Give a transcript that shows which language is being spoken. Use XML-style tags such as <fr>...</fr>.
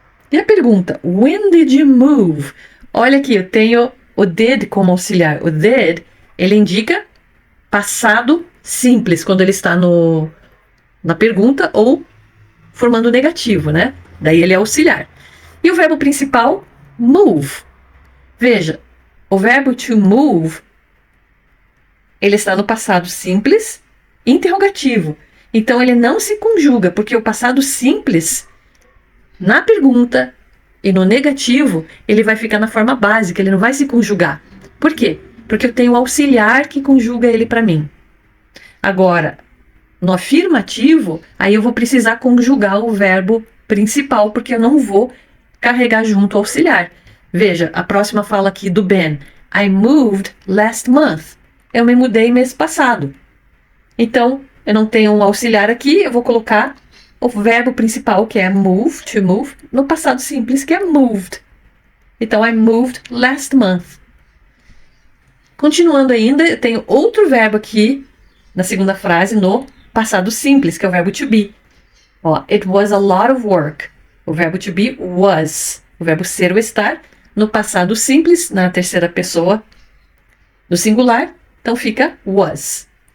<pt>E a pergunta,</pt> <en>when did you move?</en> <pt>Olha aqui, eu tenho o did como auxiliar. O did, ele indica passado simples, quando ele está na pergunta ou formando negativo, né? Daí ele é auxiliar. E o verbo principal, move. Veja, o verbo to move, ele está no passado simples, interrogativo. Então ele não se conjuga, porque o passado simples, na pergunta e no negativo, ele vai ficar na forma básica, ele não vai se conjugar. Por quê? Porque eu tenho o auxiliar que conjuga ele para mim. Agora, no afirmativo, aí eu vou precisar conjugar o verbo principal, porque eu não vou carregar junto o auxiliar. Veja, a próxima fala aqui do Ben.</pt> <en>I moved last month.</en> <pt>Eu me mudei mês passado. Então, eu não tenho um auxiliar aqui, eu vou colocar o verbo principal, que é move, to move, no passado simples, que é moved. Então,</pt> <en>I moved last month.</en> <pt>Continuando ainda, eu tenho outro verbo aqui, na segunda frase, no passado simples, que é o verbo to be.</pt> <en>Ó, it was a lot of work.</en> <pt>O verbo</pt> <en>to be was.</en> <pt>O verbo ser ou estar, no passado simples, na terceira pessoa do singular, então fica was.</pt>